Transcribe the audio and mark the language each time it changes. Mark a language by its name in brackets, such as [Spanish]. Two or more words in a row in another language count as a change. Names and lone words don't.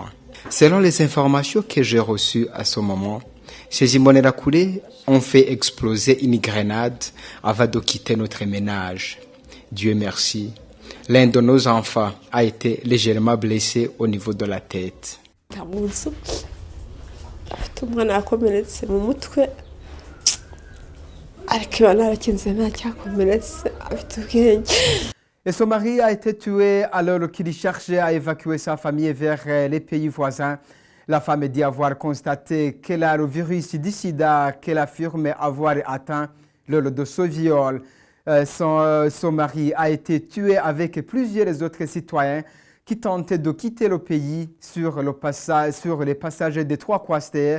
[French] Selon les informations que j'ai reçues à ce moment, ces Imbonerakure ont fait exploser une grenade avant de quitter notre ménage. Dieu merci, l'un de nos enfants a été légèrement blessé au niveau de la tête. [Kinyarwanda] mfite umwana yakomeretse mu mutwe ariko iyo narakinze ntacyakomeretse afite ubwenge. [French] Et son mari a été tué alors qu'il cherchait à évacuer sa famille vers les pays voisins. La femme dit avoir constaté qu'elle a le virus du sida qu'elle affirme avoir atteint lors de ce viol. Son mari a été tué avec plusieurs autres citoyens qui tentaient de quitter le pays sur les passages des 3 Croix-Stères.